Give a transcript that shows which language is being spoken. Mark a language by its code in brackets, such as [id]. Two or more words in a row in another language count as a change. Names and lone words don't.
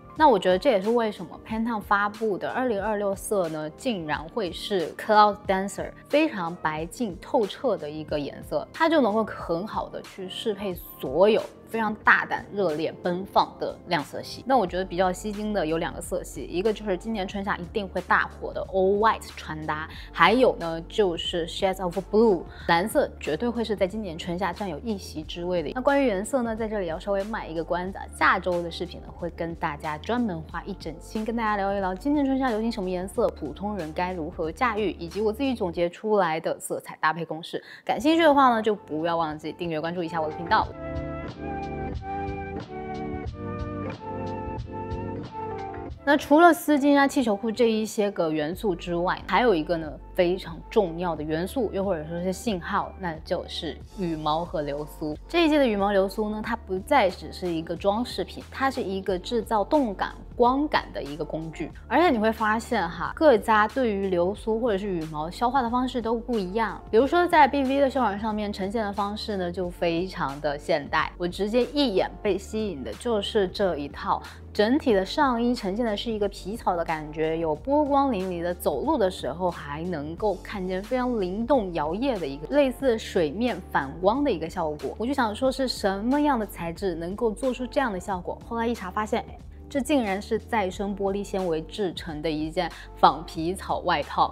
[zh] 那我覺得這也是為什麼 Pantone 發布的2026色呢，竟然會是 Cloud Dancer， 非常白淨透徹的一個顏色，它就能夠很好的去適配所有非常大膽、熱烈、奔放的亮色系。那我覺得比較吸睛的有2個色系，一個就是今年春夏一定會大火的 [en] All White [zh] 穿搭，還有呢就是 [en] Shades of Blue， [zh] 藍色絕對會是在今年春夏佔有一席之位的。那關於顏色呢，在這裡要稍微賣一個關子，下周的視頻呢會跟大家專門花一整期跟大家聊一聊今年春夏流行什麼顏色，普通人該如何駕馭，以及我自己總結出來的色彩搭配公式。感興趣的話呢，就不要忘記訂閱關注一下我的頻道。那除了絲巾啊、氣球褲這一些個元素之外，還有一個呢非常重要的元素，又或者說是信號，那就是羽毛和流蘇。這一季的羽毛流蘇呢，它不再只是一個裝飾品，它是一個制造動感、光感的一個工具。而且你會發現哈，各家對於流蘇或者是羽毛消化的方式都不一樣。比如說在 BV 的秀場上面呈現的方式呢，就非常的現代。我直接一眼被吸引的就是這一套。整體的上衣呈現的是一個皮草的感覺，有波光粼粼的，走路的時候還能夠看見非常靈動搖曳的一個類似水面反光的一個效果。我就想說是什麼樣的材質能夠做出這樣的效果，後來一查發現，這竟然是再生玻璃纖維製成的一件仿皮草外套。